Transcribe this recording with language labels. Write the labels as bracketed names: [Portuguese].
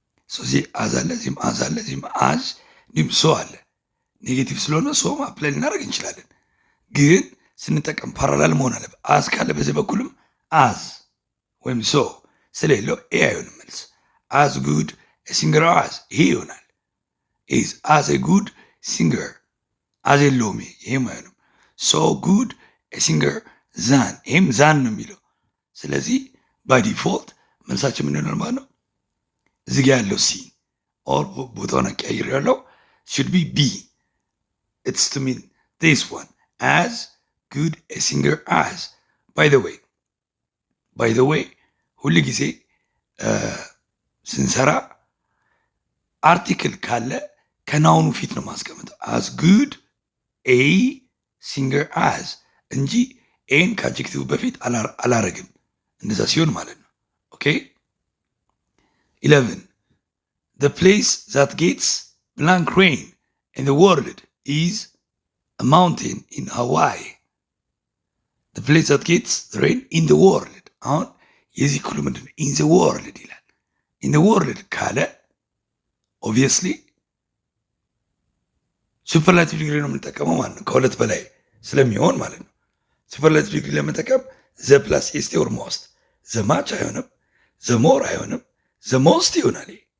[Amharic] እዚህ አዝ አለ፣ እዚህም አዝ አለ፣ እዚህም አዝ፣ እንዲሁም ሰው አለ። ኔጌቲቭ ስለሆነ ሰው አፕላይ ልናደርግ እንችላለን፣ ግን ስንጠቀም ፓራላል መሆን አለበት። አዝ ካለ በዚህ በኩልም አዝ ወይም ሰው ስለሌለው ኤ አይሆንም መልስ። አዝ ጉድ ሲንገር አዝ ይሄ ይሆናል። ኢዝ አዝ ኤ ጉድ ሲንገር አዝ የለውም ይሄም አይሆንም። ሶ ጉድ ሲንገር ዛን ይሄም ዛን ነው የሚለው። ስለዚህ ባይ ዲፎልት መልሳችን ምን ይሆናል ማለት ነው? እዚህ ጋ ያለው ሲ ኦር ቦታውን አቀያይር ያለው [English] should be B. It's to mean this one, as good a singer as. By the way [Amharic] ሁሉ ጊዜ ስንሰራ አርቲክል ካለ ከናውኑ ፊት ነው ማስቀመጥ። [English] as good a singer as [Amharic] እንጂ ኤን ከአጀክቲቭ በፊት አላረግም። እንደዛ ሲሆን ማለት ነው። [English] ኦኬ 11 the place that gets blank rain in the world is a mountain in Hawaii. The place that gets the rain in the world. [Amharic] አሁን የዚህ ክሉ ምንድን ነው? in the world ይላል። in the world ካለ obviously ሱፐርላቲቭ ዲግሪ ነው የምንጠቀመው ማለት ነው። ከሁለት በላይ ስለሚሆን ማለት ነው። ሱፐርላቲቭ ዲግሪ ለመጠቀም ዘ ፕላስ ኤስቲ ኦር ሞስት። ዘ ማች አይሆንም፣ ዘ ሞር አይሆንም፣ ዘ ሞስት ይሆናል።